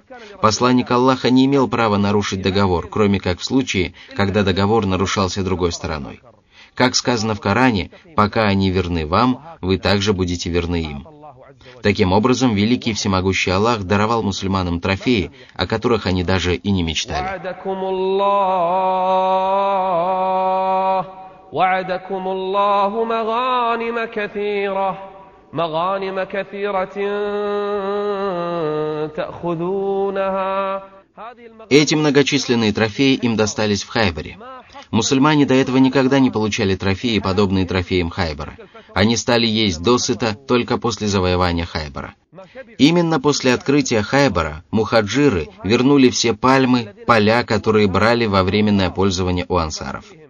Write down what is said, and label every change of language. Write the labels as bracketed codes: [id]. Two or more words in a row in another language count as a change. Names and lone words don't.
[ru] Посланник Аллаха не имел права нарушить договор, кроме как в случае, когда договор нарушался другой стороной. Как сказано в Коране, пока они верны вам, вы также будете верны им. Таким образом, великий всемогущий Аллах даровал мусульманам трофеи, о которых они даже и не мечтали. [ar] مغانم كثيرة تأخذونها. [ru] Эти многочисленные трофеи им достались в Хайбаре. Мусульмане до этого никогда не получали трофеи, подобные трофеям Хайбара. Они стали есть досыта только после завоевания Хайбара. Именно после открытия Хайбара мухаджиры вернули все пальмы, поля, которые брали во временное пользование у ансаров.